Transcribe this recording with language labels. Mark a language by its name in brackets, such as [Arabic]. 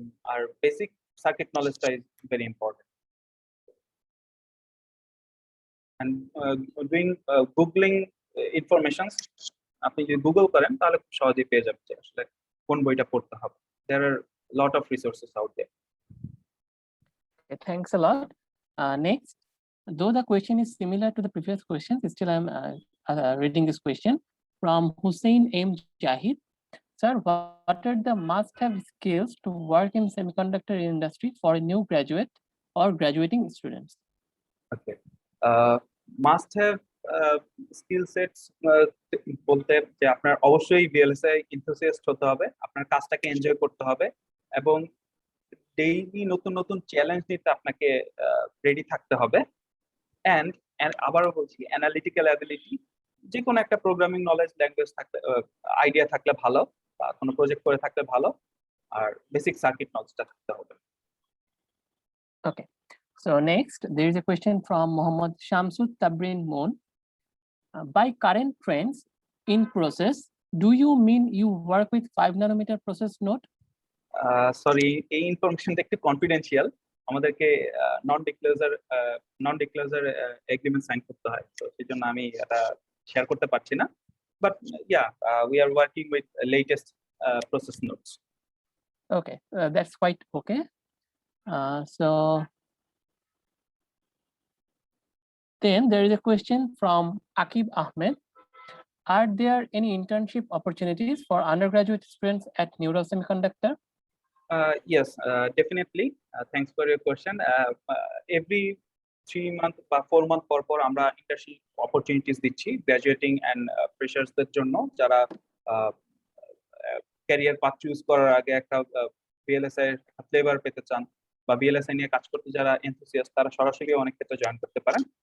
[Bangla] আর basic circuit নলেজটা [English] Is very important. And doing googling information, [Bangla] আপনি যদি Google করেন তাহলে খুব সহজেই পেয়ে যাবেন যে আসলে কোন বইটা পড়তে হবে। [English] There are lot of resources out there. Okay, thanks a lot. Next, though the question is similar to the previous questions, still I'm reading this question from Hussein M. Jahid. Sir, what are the must-have skills to work in semiconductor industry for a new graduate or graduating students? [Bangla] Okay, must have skill sets বলতে যে আপনার অবশ্যই বিএলএসআই enthusiast হতে হবে, আপনার কাজটাকে enjoy করতে হবে এবং ডেইলি নতুন নতুন চ্যালেঞ্জ নিতে আপনাকে রেডি থাকতে হবে। এন্ড আবারও বলছি, অ্যানালিটিক্যাল অ্যাবিলিটি, যে কোনো একটা প্রোগ্রামিং নলেজ, ল্যাঙ্গুয়েজ থাকলে, আইডিয়া থাকলে ভালো, বা কোনো প্রজেক্ট করে থাকলে ভালো, আর বেসিক সার্কিট নলেজটা থাকতে হবে। [English] Okay. So next, there is a question from Mohammad Shamsud Tabrin Moon. By current trends in process, do you mean you work with 5 nanometer process node? [Bangla] Sorry, এই ইনফরমেশনটা একটু কনফিডেন্সিয়াল, আমাদেরকে নন ডিক্লোজার agreement sign করতে হয়, তো সেই জন্য আমি এটা শেয়ার করতে পারছি না। [English] But yeah, we are working with latest process nodes. Okay, that's quite okay. So then there is a question from Akib Ahmed. Are there any internship opportunities for undergraduate students at Neural Semiconductor? Yes, definitely. Thanks for your question. Every 3 month [Bangla] বা 4 month পর আমরা internship opportunities দিচ্ছি গ্রাজুয়েটিং and ফ্রেশার্সদের জন্য, যারা career path choose করার আগে একটা বিএলএসআই flavour পেতে চান বা বিএলএসআই নিয়ে কাজ করতে যারা এনথুসিয়াস্ট, তারা সরাসরি অনেক ক্ষেত্রে জয়েন করতে পারেন।